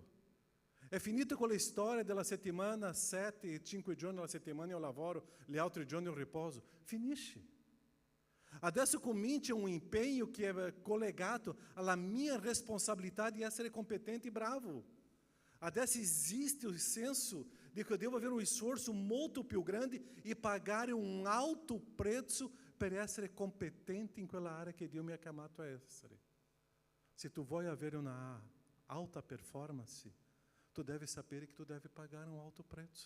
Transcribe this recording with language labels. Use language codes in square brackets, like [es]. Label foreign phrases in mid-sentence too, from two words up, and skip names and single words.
[it] È finita quella storia della settimana, 7, 5 giorni alla settimana io lavoro, gli altri giorni io riposo. Finisce. Adesso comincia un impegno che è collegato alla mia responsabilità di essere competente e bravo. Adesso esiste [pt] o senso de que eu devo [it] avere un sforzo molto più grande e pagare un alto prezzo per essere competente in quella area che Dio mi ha chiamato a essere. Se tu vuoi avere una alta performance, tu devi sapere che tu devi pagare un alto prezzo.